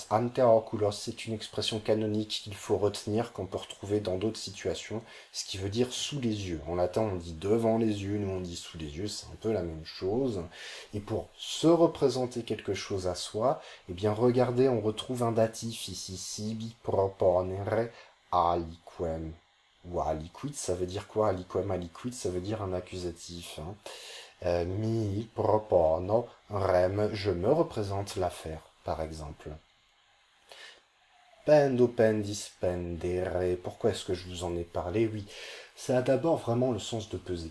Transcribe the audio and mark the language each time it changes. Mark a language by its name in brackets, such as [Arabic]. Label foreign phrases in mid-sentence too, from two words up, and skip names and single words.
[French] Anteoculos, c'est une expression canonique qu'il faut retenir, qu'on peut retrouver dans d'autres situations, ce qui veut dire sous les yeux. En latin, on dit devant les yeux, nous on dit sous les yeux, c'est un peu la même chose. Et pour se représenter quelque chose à soi, eh bien regardez, on retrouve un datif ici, [Latin] sibi proponere aliquem. [French] Ou aliquid, ça veut dire quoi? [Latin] Aliquem, aliquid, [French] ça veut dire un accusatif. [Latin] Mi propono rem, [French] je me représente l'affaire. par exemple. [Latin] Pendo, pendis, pendere. [French] Pourquoi est-ce que je vous en ai parlé? Oui, ça a d'abord vraiment le sens de peser.